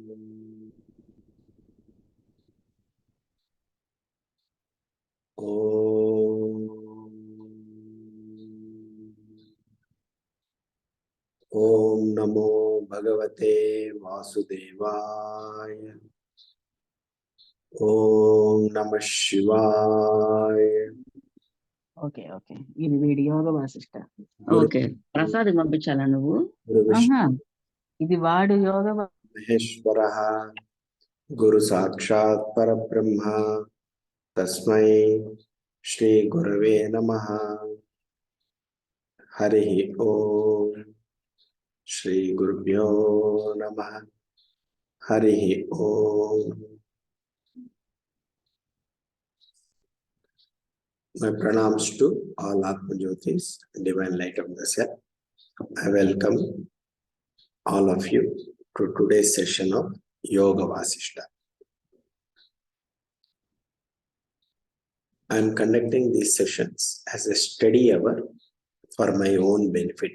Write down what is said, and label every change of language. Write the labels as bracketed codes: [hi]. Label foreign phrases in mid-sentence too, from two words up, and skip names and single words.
[sa] Om. ॐ नमो भगवते वासुदेवाय. ॐ नमः शिवाय. [te] ఓకే ఓకే ఇది వీడి యోగ వాసిష్ట. [sa] Guru [te] ఓకే ప్రసాద్ పంపించాలా నువ్వు? [sa] Vishnu [te] ఆహా ఇది వాడు యోగ [sa] महेश्वरः गुरु साक्षात् परब्रह्म तस्मै श्री गुरवे नमः. हरिः ॐ। श्री गुरुभ्यो नमः. हरिः ॐ. [en] My pranams to all [sa] आत्म ज्योतिस्, [en] divine light of the self. I welcome all of you to today's session of YogaVashishta. I am conducting these sessions as a study hour for my own benefit.